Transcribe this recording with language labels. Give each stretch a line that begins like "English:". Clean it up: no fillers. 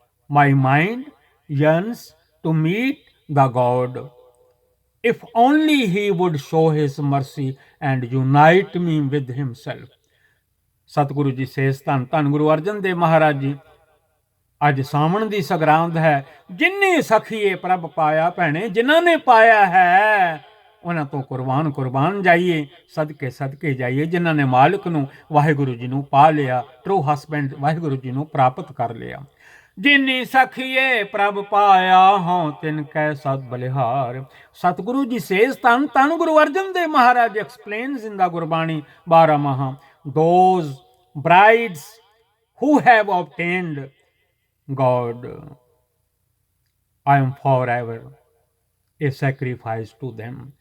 English: My mind yearns to meet the God if only he would show his mercy and unite me with himself. Satguru Ji says,
Punjabi: ਧੰਨ ਧੰਨ ਗੁਰੂ ਅਰਜਨ ਦੇਵ ਮਹਾਰਾਜ ਜੀ, ਅੱਜ ਸਾਵਣ ਦੀ ਸੰਗਰਾਂਦ ਹੈ। ਜਿਨੇ ਸਖੀਏ ਪ੍ਰਭ ਪਾਇਆ, ਭੈਣੇ ਜਿਨ੍ਹਾਂ ਨੇ ਪਾਇਆ ਹੈ ਉਹਨਾਂ ਤੋਂ ਕੁਰਬਾਨ ਜਾਈਏ, ਸਦਕੇ ਸਦਕੇ ਜਾਈਏ। ਜਿਨ੍ਹਾਂ ਨੇ ਮਾਲਕ ਨੂੰ ਵਾਹਿਗੁਰੂ ਜੀ ਨੂੰ ਪਾ ਲਿਆ,
English: true husband
Punjabi: ਵਾਹਿਗੁਰੂ ਜੀ ਨੂੰ ਪ੍ਰਾਪਤ ਕਰ ਲਿਆ। ਜਿਨੀ ਸਖੀਏ ਪ੍ਰਭ ਪਾਇਆ, ਹੋਂ ਤਿਨ ਕੈ ਸਦ ਬਲਿਹਾਰ.
English: Satguru Ji says,
Punjabi: ਧੰਨ ਧੰਨ ਗੁਰੂ ਅਰਜਨ ਦੇਵ ਮਹਾਰਾਜ
English: explains in the
Punjabi: ਗੁਰਬਾਣੀ 12 ਮਹਾ,
English: those brides who have obtained God, I am forever a sacrifice to them.